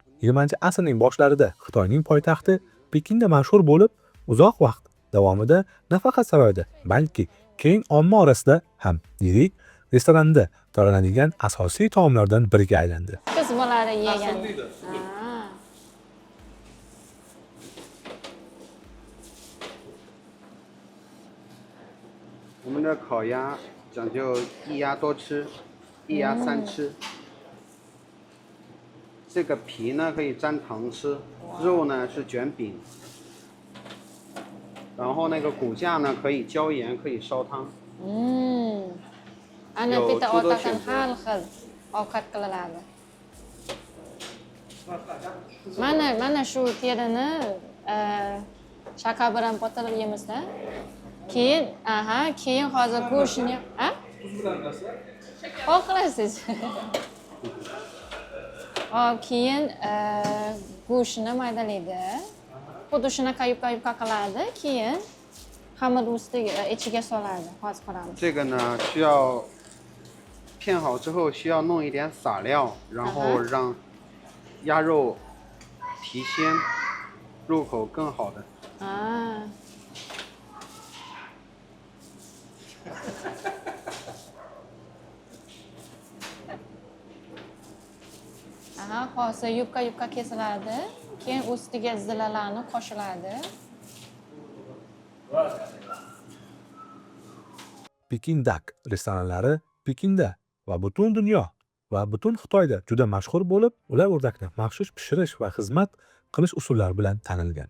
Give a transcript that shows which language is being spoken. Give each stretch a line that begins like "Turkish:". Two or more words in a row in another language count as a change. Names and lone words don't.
Uzbek: 20-asrning boshlarida Xitoyning poytaxti Pekinda mashhur bo'lib, uzoq vaqt davomida nafaqat saroyda, balki keng omma orasida ham yirik restoranda tayyorlanadigan asosiy taomlardan biriga aylandi. Qiz bolari yegan. Ha.
Chinese: 我们的烤鸭讲究一鸭多吃，一鸭三吃。这个皮呢可以蘸糖吃，肉呢是卷饼，然后那个骨架呢可以浇盐，可以烧汤。
Uzbek: Ana bitta otadan har xil ovqat qilinadi. Mana shu terini shakar bilan botirib yeymiz-da. Keyin hozir go'shtni, xohlasiz. Keyin go'shtni maydalaydi. Xuddi shunaqa yupqa qiladi. Keyin xamir ustiga ichiga soladi. Hozir ko'ramiz.
Chinese: 这个呢需要片好之后需要弄一点撒料，然后让鸭肉提鲜，入口更好的。
Uzbek: Hozir yupqa kesiladi. Keyin ustiga zilalarni qo'shiladi. Pekin Duck restoranlari Pekinda va butun dunyo va butun Xitoyda juda mashhur bo'lib, ular o'rdakni maxsus pishirish va xizmat qilish usullari bilan tanilgan.